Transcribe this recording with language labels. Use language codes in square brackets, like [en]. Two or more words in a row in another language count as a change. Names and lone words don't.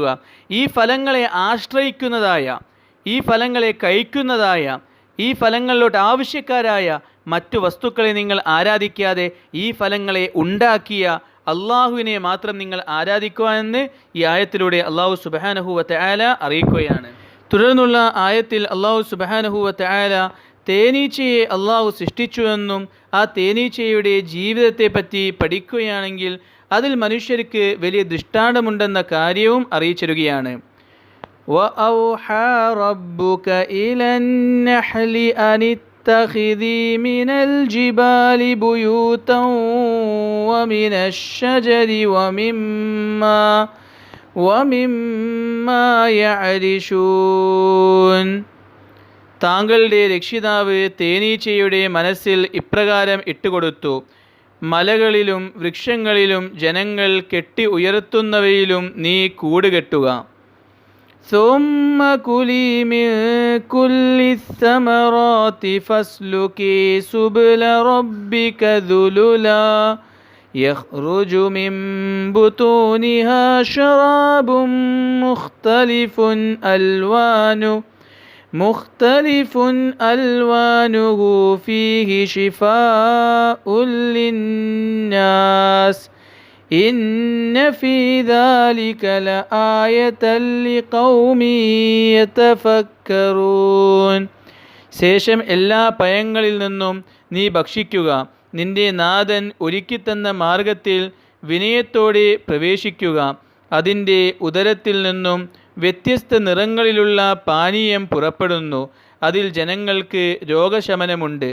[ml] ഈ ഫലങ്ങളെ ആശ്രയിക്കുന്നതായ, ഈ ഫലങ്ങളെ കഴിക്കുന്നതായ, ഈ ഫലങ്ങളിലോട്ട് ആവശ്യക്കാരായ മറ്റു വസ്തുക്കളെ നിങ്ങൾ ആരാധിക്കാതെ ഈ ഫലങ്ങളെ ഉണ്ടാക്കിയ അല്ലാഹുവിനെ മാത്രം നിങ്ങൾ ആരാധിക്കുക എന്ന് ഈ ആയത്തിലൂടെ അല്ലാഹു [ar] سبحانه وتعالى [ml] അറിയിക്കുകയാണ്. തുടർന്നുള്ള ആയത്തിൽ അല്ലാഹു [ar] سبحانه وتعالى [ml] തേനീച്ചയെ അല്ലാഹു സൃഷ്ടിച്ചുവെന്നും ആ തേനീച്ചയുടെ ജീവിതത്തെ പറ്റി പഠിക്കുകയാണെങ്കിൽ അതിൽ മനുഷ്യർക്ക് വലിയ ദൃഷ്ടാന്തമുണ്ടെന്ന കാര്യവും അറിയിച്ചിരുകയാണ്. [ar] وَأَوْحَى رَبُّكَ إِلَى النَّحْلِ أَنِ واتخذي من الجبال بيوتا ومن الشجر ومما يعرشون. [ml] താങ്കളുടെ രക്ഷിതാവ് തേനീച്ചയുടെ മനസ്സിൽ ഇപ്രകാരം ഇട്ടുകൊടുത്തു: മലകളിലും വൃക്ഷങ്ങളിലും ജനങ്ങൾ കെട്ടി ഉയർത്തുന്നവയിലും നീ കൂട് കെട്ടുക. [ar] ثم كلي من كل الثمرات فاسلكي سبل ربك ذللا يخرج من بطونها شراب مختلف ألوانه فيه شفاء للناس إن في ذلك لآية لقوم يتفكرون. [ml] ശേഷം എല്ലാ പഴങ്ങളിൽ നിന്നും നീ ഭക്ഷിക്കുക. നിന്റെ നാഥൻ ഒരുക്കിത്തന്ന മാർഗത്തിൽ വിനയത്തോടെ പ്രവേശിക്കുക. അതിൻ്റെ ഉദരത്തിൽ നിന്നും വ്യത്യസ്ത നിറങ്ങളിലുള്ള പാനീയം പുറപ്പെടുന്നു. അതിൽ ജനങ്ങൾക്ക് രോഗശമനമുണ്ട്.